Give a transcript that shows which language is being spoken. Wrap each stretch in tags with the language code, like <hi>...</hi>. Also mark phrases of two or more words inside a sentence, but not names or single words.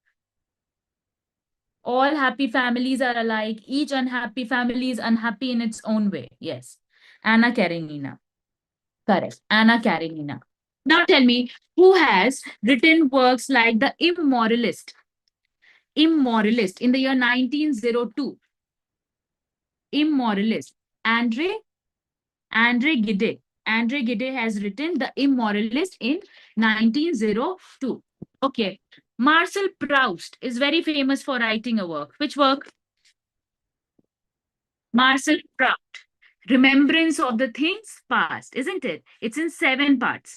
<en>All happy families are alike. Each unhappy family is unhappy in its own way. Yes. Anna Karenina. Correct. Anna Karenina. Now tell me, who has written works like The Immoralist? Immoralist in the year 1902. Immoralist. Andre Gide. Andre Gide has written The Immoralist in 1902. Okay. Marcel Proust is very famous for writing a work. Which work? Marcel Proust. Remembrance of the Things Past, isn't it? It's in 7 parts.</en>